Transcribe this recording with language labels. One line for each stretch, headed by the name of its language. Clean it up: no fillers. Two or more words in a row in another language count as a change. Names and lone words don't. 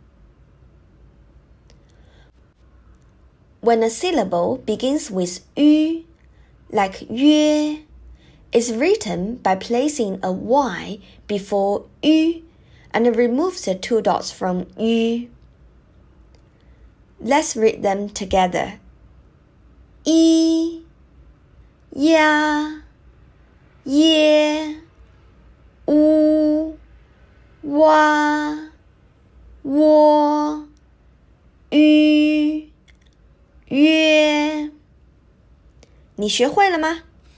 English: When a syllable begins with Ü, like yue, it's written by placing a Y before Ü and removes the two dots from Ü. Let's read them together.
Chinese: I, ya, ye, u, wa, wo, ü, yue。你学会了吗？